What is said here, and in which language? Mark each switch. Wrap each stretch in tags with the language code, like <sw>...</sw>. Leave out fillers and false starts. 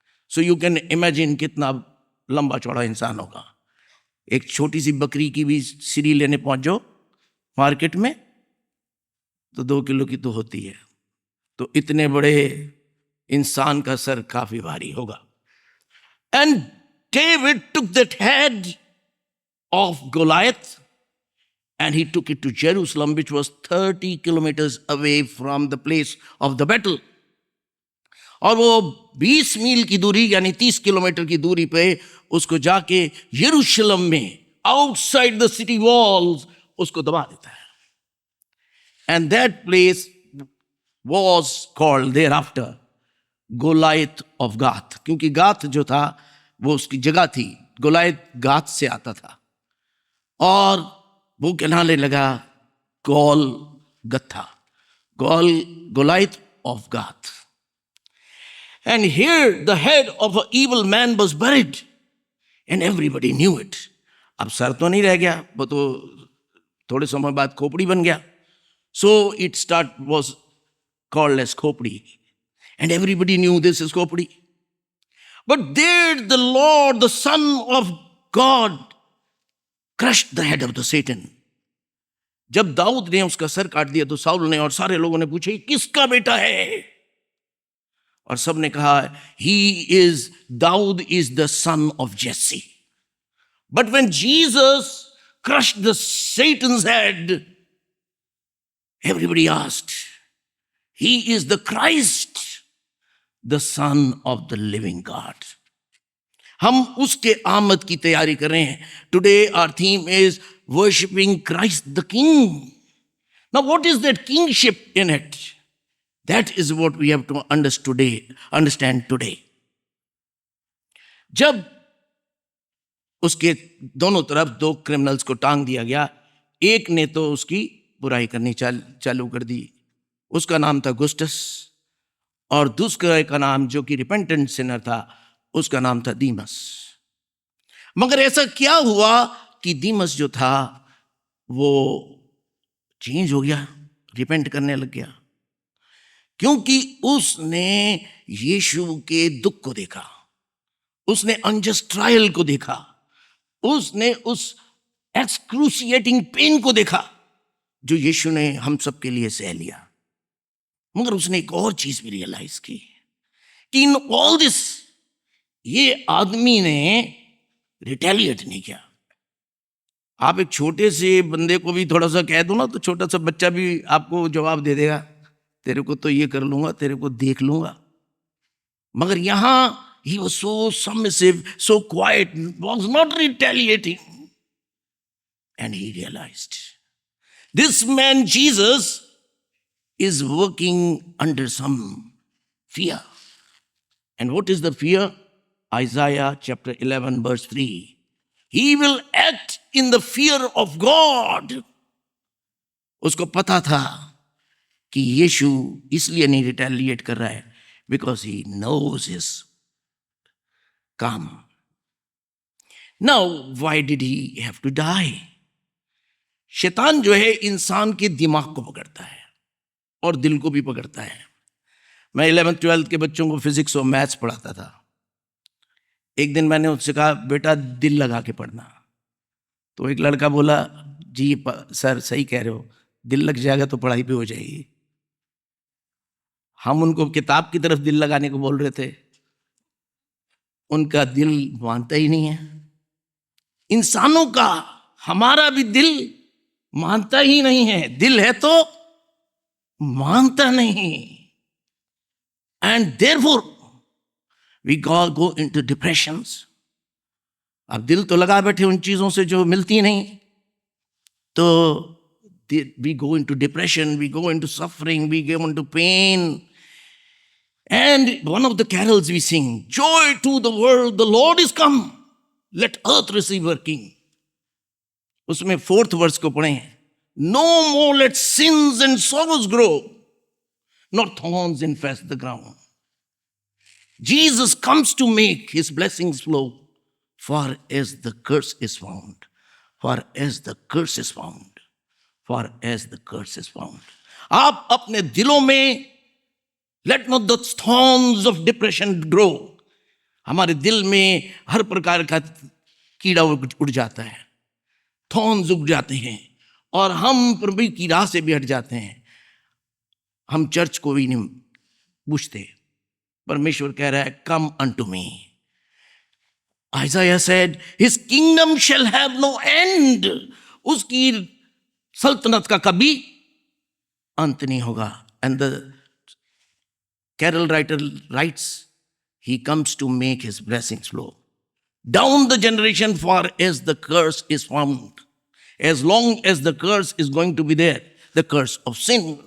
<en>so you can imagine</en> <hi>कितना लंबा चौड़ा इंसान होगा. एक छोटी सी बकरी की भी सीरी लेने पहुंच जाओ मार्केट में तो 2 किलो की तो होती है, तो इतने बड़े इंसान का सर काफी भारी होगा.</hi> <en>And David took that head of Goliath and he took it to Jerusalem, which was 30 kilometers away from the place of the battle.</en> <hi>और वो 20 मील की दूरी यानी 30 किलोमीटर की दूरी पे उसको जाके यरूशलेम में</hi> <en>outside the city walls</en> <hi>उसको दबा देता है.</hi> <en>and that place was called there after Goliath of Gath,</en> <hi>क्योंकि गाथ जो था वो उसकी जगह थी. गोलायत गाथ से आता था और वो कहलाने लगा गोल गत्था, गोलायत ऑफ गाथ.</hi> <en>And here the head of an evil man was buried and everybody knew it.</en> <hi>अब सर तो नहीं रह गया, वो तो थोड़े समय बाद खोपड़ी बन गया.</hi> <en>So it was called as खोपड़ी and everybody knew this is खोपड़ी. But there the Lord, the Son of God, crushed the head of the Satan.</en> <hi>जब दाऊद ने उसका सर काट दिया तो साउल ने और सारे लोगों ने पूछा ये किसका बेटा है, और सब ने कहा</hi> <en>Daud is the son of Jesse. But when Jesus crushed the Satan's head, everybody asked, he is the Christ, the son of the living God.</en> <hi>हम उसके आमद की तैयारी कर रहे हैं.</hi> <en>Today our theme is worshiping Christ the King. Now what is that kingship in it? That is what we have to understand today.</en> <hi>जब उसके दोनों तरफ दो क्रिमिनल्स को टांग दिया गया, एक ने तो उसकी बुराई करनी चालू कर दी, उसका नाम था गुस्टस, और दूसरे का नाम जो कि रिपेंटेंट सिनर था उसका नाम था दीमस. मगर ऐसा क्या हुआ कि दीमस जो था वो चेंज हो गया, रिपेंट करने लग गया, क्योंकि उसने यीशु के दुख को देखा, उसने अनजस्ट ट्रायल को देखा, उसने उस एक्सक्रूसिएटिंग पेन को देखा जो यीशु ने हम सब के लिए सह लिया. मगर उसने एक और चीज भी रियलाइज की कि</hi> <en>in all this</en> <hi>ये आदमी ने रिटेलिएट नहीं किया. आप एक छोटे से बंदे को भी थोड़ा सा कह दो ना तो छोटा सा बच्चा भी आपको जवाब दे देगा, तेरे को तो ये कर लूंगा, तेरे को देख लूंगा. मगर यहां</hi> <en>he was so submissive, so quiet, was not retaliating. And he realized this man Jesus is working under some fear. And what is the fear? Isaiah chapter 11 verse 3. He will act in the fear of God.</en> <hi>उसको पता था कि यीशु इसलिए नहीं retaliate कर रहा है,</hi> <en>because he knows his come. Now, why did he have to die?</en> <hi>शैतान जो है इंसान के दिमाग को पकड़ता है और दिल को भी पकड़ता है. मैं 11th 12th के बच्चों को फिजिक्स और मैथ्स पढ़ाता था. एक दिन मैंने उससे कहा बेटा दिल लगा के पढ़ना, तो एक लड़का बोला जी सर सही कह रहे हो, दिल लग जाएगा तो पढ़ाई भी हो जाएगी. हम उनको किताब की तरफ दिल लगाने को बोल रहे थे, उनका दिल मानता ही नहीं है. इंसानों का हमारा भी दिल मानता ही नहीं है. दिल है तो मानता नहीं.</hi> <en>And therefore we go into depressions.</en> <hi>अब दिल तो लगा बैठे उन चीजों से जो मिलती नहीं, तो</hi> <en>we go into depression, we go into suffering, we go into pain. And one of the carols we sing, joy to the world, the Lord is come, let earth receive her king.</en> <hi>उसमें 4th verse को पढ़ें,</hi> <en>no more let sins and sorrows grow, nor thorns infest the ground. Jesus comes to make his blessings flow, far as the curse is found, far as the curse is found, far as the curse is found.</en> <hi>आप अपने दिलों में</hi> <en>let not the thorns of depression grow.</en> <hi>हमारे दिल में हर प्रकार का कीड़ा उड़ जाता है, थॉर्न्स उग जाते हैं और हम प्रभु की राह से भी हट जाते हैं. हम चर्च को भी नहीं पूछते. परमेश्वर कह रहा है</hi> <en>come unto me. Isaiah said his kingdom shall have no end.</en> <hi>उसकी सल्तनत का कभी अंत नहीं होगा.</hi> <en>And the carol writer writes, he comes to make his blessings flow down the generation far as the curse is found. As long as the curse is going to be there, the curse of sin.</en>